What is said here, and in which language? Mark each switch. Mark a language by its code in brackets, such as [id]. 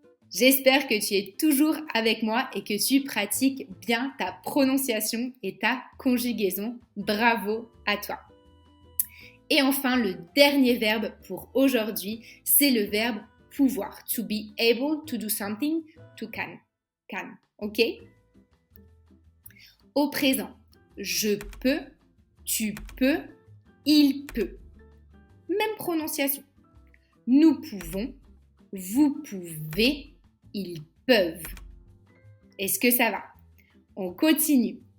[fr] J'espère que tu es toujours avec moi et que tu pratiques bien ta prononciation et ta conjugaison. Bravo à toi. Et enfin, le dernier verbe pour aujourd'hui, c'est le verbe pouvoir. [en] To be able to do something, to can. Can, ok? [fr] Au présent, je peux, tu peux, il peut. Même prononciation. Nous pouvons, vous pouvez, ils peuvent. Est-ce que ça va? On continue.